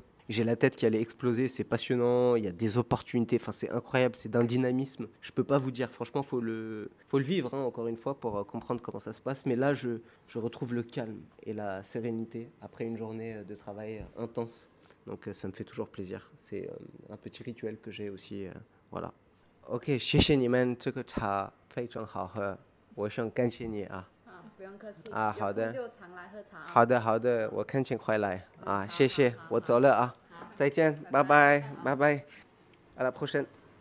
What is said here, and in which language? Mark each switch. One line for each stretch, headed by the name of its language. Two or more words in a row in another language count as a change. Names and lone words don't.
French: J'ai la tête qui allait exploser, c'est passionnant, il y a des opportunités, enfin c'est incroyable, c'est d'un dynamisme. Je peux pas vous dire, franchement, faut le vivre, hein, encore une fois, pour comprendre comment ça se passe. Mais là, je retrouve le calme et la sérénité après une journée de travail intense. Donc ça me fait toujours plaisir. C'est un petit rituel que j'ai aussi, voilà.
Chinese: Ok, 谢谢你们这个茶非常好喝，我想感谢你啊。不用客气啊，好的，就常来喝茶。好的，好的，我恳请回来啊，谢谢，我走了啊，再见，拜拜，拜拜，
French: à la prochaine。